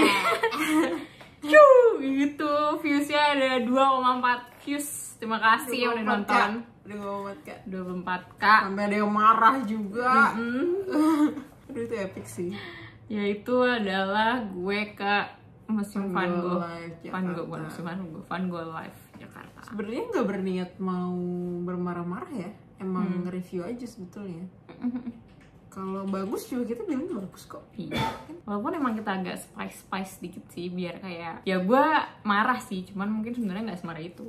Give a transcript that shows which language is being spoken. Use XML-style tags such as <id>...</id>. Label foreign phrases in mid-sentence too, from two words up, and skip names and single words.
<id>Cuh, gitu. Viewsnya ada 2,4 views. Terima kasih yang udah nonton. 24K. 24K. Sampai ada yang marah juga. Aduh itu epic sih. Yaitu adalah gue ke Museum Van Gogh. Van Gogh, bukan Museum Van Gogh, Van Gogh Live Jakarta. Sebenarnya nggak berniat mau bermarah-marah ya. Emang nge-review aja sebetulnya. Kalau bagus juga kita bilang bagus kok. Iya. Walaupun emang kita agak spice dikit sih biar kayak ya gue marah sih, cuman mungkin sebenarnya nggak semarah itu.</id>